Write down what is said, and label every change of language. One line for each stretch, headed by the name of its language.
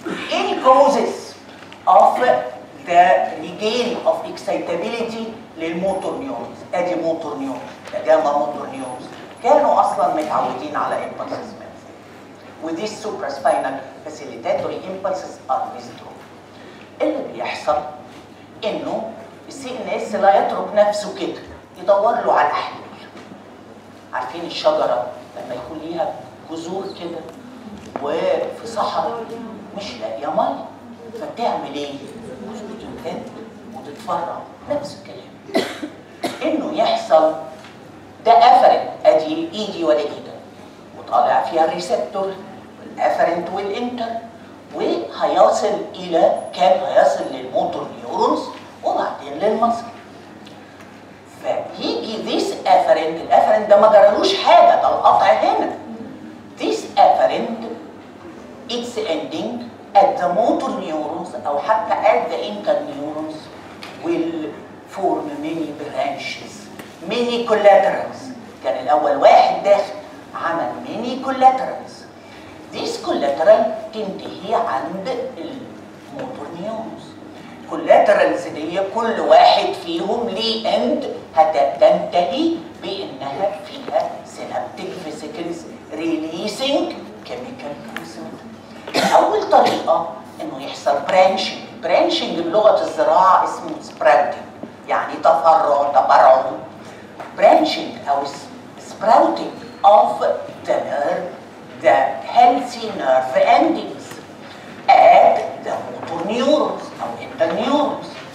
English: Any causes of the regain of excitability
Arabic: للموتور نيورونز، ادي موتور نيورونز، ده جاما موتور نيورونز كانوا اصلا متعودين على impulses من فوق.
English: و these supraspinal facilitatory impulses are withdrawn.
Arabic: اللي بيحصل انه السي ان اس لا يترك نفسه كده، يدور له على الحلول. عارفين الشجره لما يكون ليها جذور كده وفي صحراء مش لاقيه ميه فبتعمل ايه؟ تمتد وتتفرع. نفس الكلام انه يحصل ده افرنت، ادي ايدي ولا ايدك وطالع فيها الريسبتور والافرنت والانتر، وهيصل الى كام؟ هيصل للموتور نيورونز وبعدين للمصل. فيجي ذيس افرنت، الافرنت ده ما جرالوش حاجه، ده القطع هنا.
English: this afferent its ending at the motor neurons
Arabic: او حتى
English: at the interneurons will form many branches, many collaterals.
Arabic: كان الاول واحد داخل عمل
English: many collaterals.
Arabic: This collateral تنتهي عند الموتور نيورونز. collaterals دي كل واحد فيهم ليه end هتنتهي بانها فيها
English: synaptic vesicles releasing chemical transmitter.
Arabic: اول طريقه انه يحصل برانشنج بلغه الزراعه اسمه
English: sprouting،
Arabic: يعني تفرع برانشنج او
English: sprouting of the nerve, the healthy nerve endings at the motor neurons or interneurons.